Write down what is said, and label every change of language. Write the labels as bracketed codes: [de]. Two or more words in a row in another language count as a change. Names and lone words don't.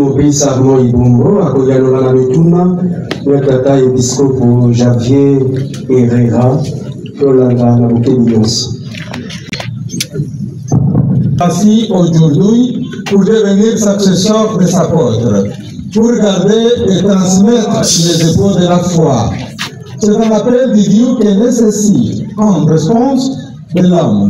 [fr] Brice Armand Ibumbo, Akoyanola Metuna, Tata Episcopo Javier Herrera, Yolanda Nabukenyos. Ainsi aujourd'hui pour devenir successeur des apôtres, pour garder et transmettre les épaules de la foi. C'est un appel de Dieu qui nécessite en réponse de l'homme.